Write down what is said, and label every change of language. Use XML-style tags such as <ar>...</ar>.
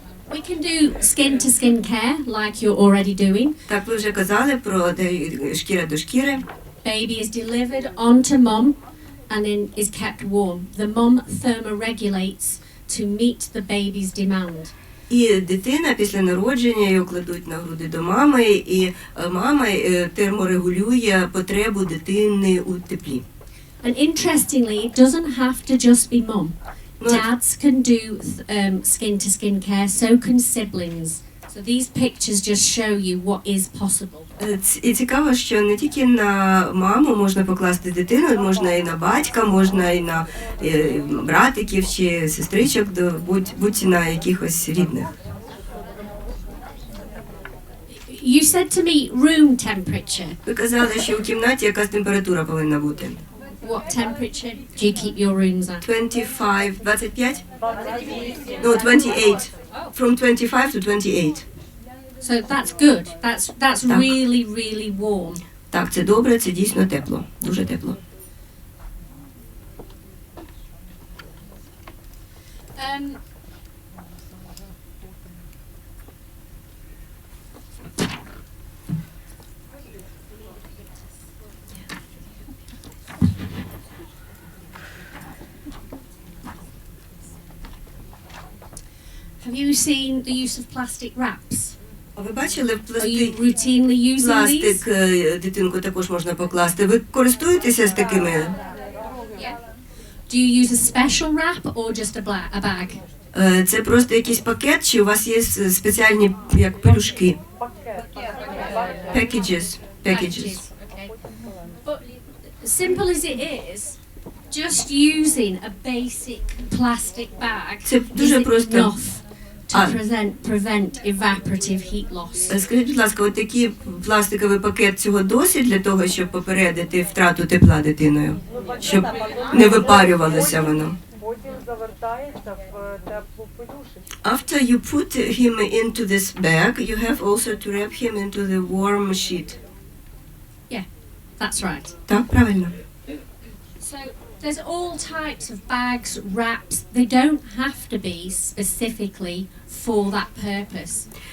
<en>We can do skin-to-skin care, like you're already doing.</en> <uk>Так, ви вже казали про шкіра до шкіри.</uk> <en>Baby is delivered onto mum and then is kept warm. The mum thermoregulates to meet the baby's demand.</en> <uk>І дитина після народження її кладуть на груди до мами, і мама терморегулює потребу дитини у теплі.</uk> <en>And interestingly, it doesn't have to just be mum. Dads can do skin-to-skin care, so can siblings. So these pictures just show you what is possible.</en> <uk>І цікаво, що не тільки на маму можна покласти дитину, можна і на батька, можна і на братиків чи сестричок, будь на якихось рідних.</uk> <en>You said to me room temperature.</en> <uk>Ви казали, що у кімнаті якась температура повинна бути.</uk> <en>What temperature do you keep your rooms at? 25? No, 28. From 25 to 28. So that's good. That's</en> <uk>Так.</uk> <en>really, really warm.</en> <uk>Так, це добре, це дійсно тепло, дуже тепло.</uk> <en>Have you seen the use of plastic wraps?</en> <uk>А ви бачили</uk> <en>Are you routinely using</en> <uk>пластик</uk> <en>these?</en> <uk>дитинку також можна покласти. Ви користуєтеся з такими?</uk> <en>Yeah. Do you use a special wrap or just a bag?</en> <uk>Це просто якийсь пакет, чи у вас є спеціальні як пелюшки?</uk> <en>Packages. Okay. But simple as it is, just using a basic plastic bag</en> <uk>Це дуже</uk> <en>is</en> <uk>просто.</uk> <en>enough to prevent evaporative heat loss.</en> <uk>Скажіть, будь ласка, от такий пластиковий пакет цього досить для того, щоб попередити втрату тепла дитиною, щоб не випарювалося воно. Потім завертається в теплу пелюшечку.</uk> <en>After you put him into this bag, you have also to wrap him into the warm sheet. That's right.</en> <uk>Так, правильно.</uk> <en>So there's all types of bags, wraps. They don't have to be specifically for that purpose.</en>